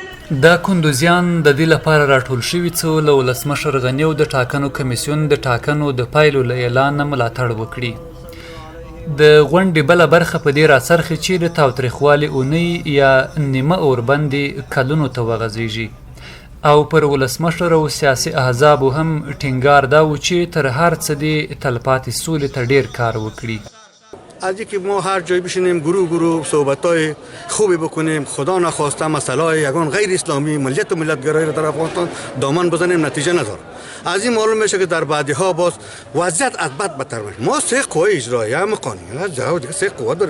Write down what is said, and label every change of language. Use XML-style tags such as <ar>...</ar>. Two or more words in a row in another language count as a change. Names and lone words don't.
<ps>دا کندزیان د دې لپاره راټول شوي څو له ولسمشر غني او د ټاکنو کمیسیون د ټاکنو د پایلو له اعلان ملاتړ وکړي. د غونډې بله برخه په دې راڅرخي چې د تاوتریخوالي اونۍ یا نیمه اوربند کلونو ته وغزیږي او پر ولسمشر او سیاسي احزابو هم ټینګار دا و چې تر هر څه دې تلپاتې سولې ته ډیر کار وکړي.</ps> <fa>از اینکه ما هر جای بشینیم گروه صحبت‌های خوبی بکنیم، خدا نخواسته مسائل یگان غیر اسلامی ملیت و ملت‌گرایی را در افغانستان دامن بزنیم، نتیجه نداره. از این معلوم میشه که در بعدی‌ها باز وضعیت از بد بدتر میشه. ما سه قوه اجرایی هم قانونی سه قوه داریم.</fa>